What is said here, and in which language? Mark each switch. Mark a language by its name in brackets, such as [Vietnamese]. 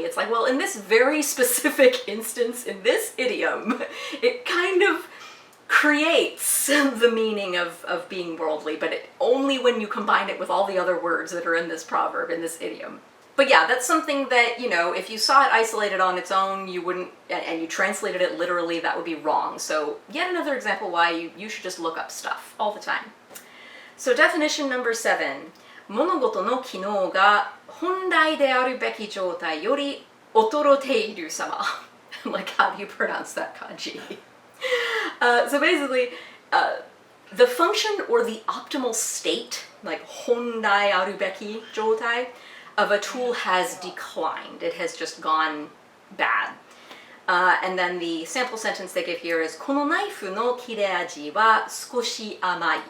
[English] It's like, well, in this very specific instance, in this idiom, it kind of creates the meaning of being worldly, but only when you combine it with all the other words that are in this proverb, in this idiom. But yeah, that's something that, you know, if you saw it isolated on its own, you wouldn't, and you translated it literally, that would be wrong. So yet another example why you should just look up stuff all the time. So definition number 7. [Japanese] 物事の機能が本来であるべき状態より劣っている様. [English] Like, how do you pronounce that kanji? So basically, the function or the optimal state, like [Japanese] 本来あるべき状態, [English] of a tool has declined. It has just gone bad. And then the sample sentence they give here is [Japanese] このナイフの切れ味は少し甘い.